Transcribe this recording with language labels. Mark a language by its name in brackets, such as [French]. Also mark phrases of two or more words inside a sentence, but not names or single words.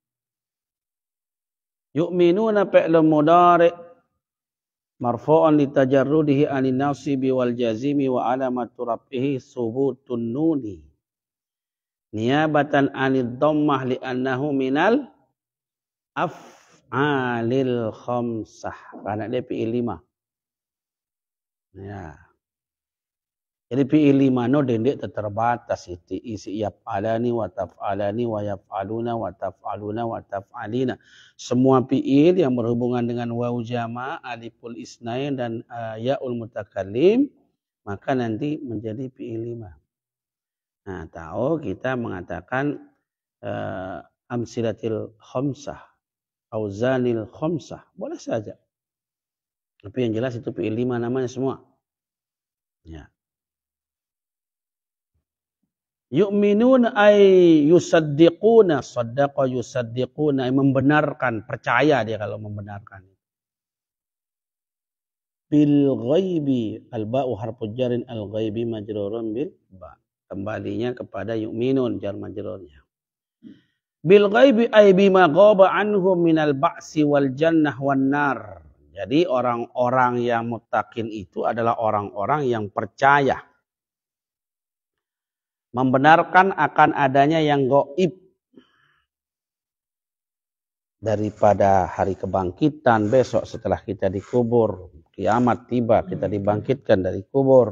[Arabic] يؤمنون فعل مضارع مرفوع لتجرده عن الناصب والجازم وعلامة رفعه ثبوت النون نيابة عن الضمة لأنه من الأفعال الخمسة [Indonesian] karena dia fi'il 5. Ya. Jadi fi'il 5 no dendek terbatas itu isi [Arabic] يفعلان وتفعلان ويفعلون وتفعلون وتفعلين. [Indonesian] Semua fi'il yang berhubungan dengan [Arabic] واو جماعة', ألف الاثنين [Indonesian] dan [Arabic] ياء المتكلم [Indonesian] maka nanti menjadi fi'il 5. Nah, tahu kita mengatakan [Arabic] الأمثلة الخمسة, الأوزان الخمسة, [Indonesian] boleh saja. Tapi yang jelas itu fi'il 5 namanya semua. [Arabic] Ya. يؤمنون أي يصدقون، صدق يصدقون, [Indonesian] membenarkan, percaya dia kalau membenarkan. [Arabic] بالغيب، الباء حرف جر الغيب مجرور بالباء. [Indonesian] Kembalinya kepada yu'minun jar majrurnya. [Arabic] بالغيب أي بما غاب عنهم من البعث والجنة والنار. [Indonesian] Jadi orang-orang yang muttaqin itu adalah orang-orang yang percaya membenarkan akan adanya yang gaib daripada hari kebangkitan besok setelah kita dikubur, kiamat tiba kita dibangkitkan dari kubur.